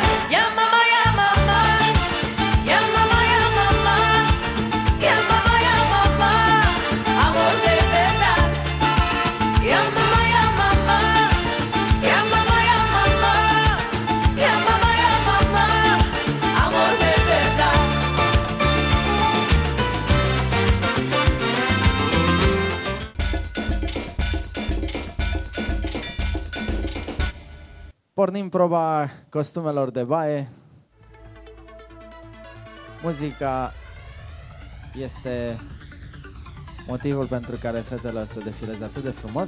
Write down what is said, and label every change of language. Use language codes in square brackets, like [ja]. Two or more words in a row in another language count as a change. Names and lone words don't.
[es] Ya mamá, ya mamá, ya mamá, ya mamá, ya mamá, ya mamá, amor de verdad. Ya mamá, ya mamá, ya mamá, ya mamá, ya mamá, ya mamá, amor de verdad. [ro] Pornim proba costumelor de baie. Muzica este motivul pentru care fetele o să defileze atât de frumos.